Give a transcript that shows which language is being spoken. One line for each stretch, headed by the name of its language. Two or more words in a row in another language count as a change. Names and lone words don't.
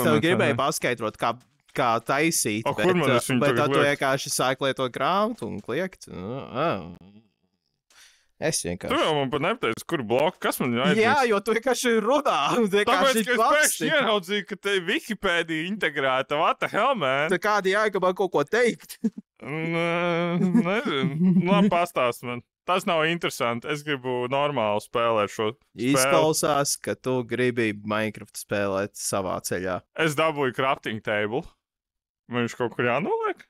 Latvian: Es tev gribēju paskaidrot, kā taisīt, bet tu vienkārši sāki lietot grāmatu un kliegt. Es vienkārši... Tu jau man pat nepateici, kur bloku, kas man jāiet? Jā, jo tu vienkārši runā. Tāpēc, ka es pēkšņi ieraudzīju, ka te Wikipēdija integrēta.
English: What the hell, man?
Latvian: Tā kādi jāiet, man kaut ko teikt? Nezinu. Labi, pastāst man. Tas nav interesanti. Es gribu normāli spēlēt šo spēli. Izklausās, ka tu gribi Minecraft spēlēt savā ceļā. Es dabūju
English: crafting table.
Latvian: Vai viņš kaut kur jānoliek?